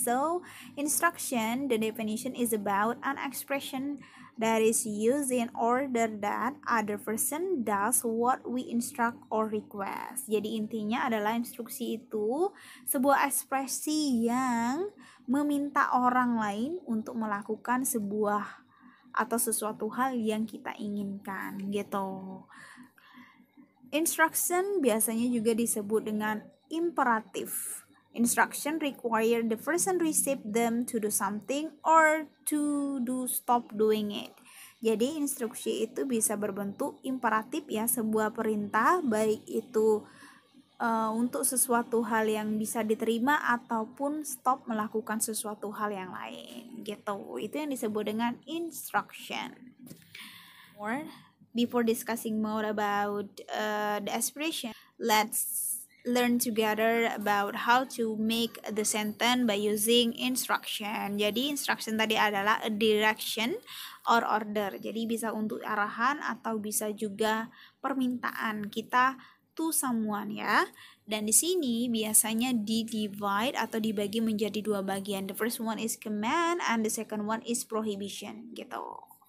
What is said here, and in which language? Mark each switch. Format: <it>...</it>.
<en>So, instruction, the definition is about an expression that is used in order that other person does what we instruct or request.</en> <id>Jadi intinya adalah instruksi itu sebuah ekspresi yang meminta orang lain untuk melakukan sebuah atau sesuatu hal yang kita inginkan gitu. Instruction biasanya juga disebut dengan imperatif.</id> <en>Instruction require the person receive them to do something or to stop doing it.</en> <id>Jadi instruksi itu bisa berbentuk imperatif ya, sebuah perintah, baik itu untuk sesuatu hal yang bisa diterima ataupun stop melakukan sesuatu hal yang lain gitu. Itu yang disebut dengan instruction.</id> <en>Before discussing more about the expression, let's learn together about how to make the sentence by using instruction.</en> <id>Jadi instruction tadi adalah</id> <en>a direction or order.</en> <id>Jadi bisa untuk arahan atau bisa juga permintaan kita</id> <en>to someone</en> <id>ya. Dan di sini biasanya divide atau dibagi menjadi dua bagian.</id> <en>The first one is command and the second one is prohibition gitu.</en>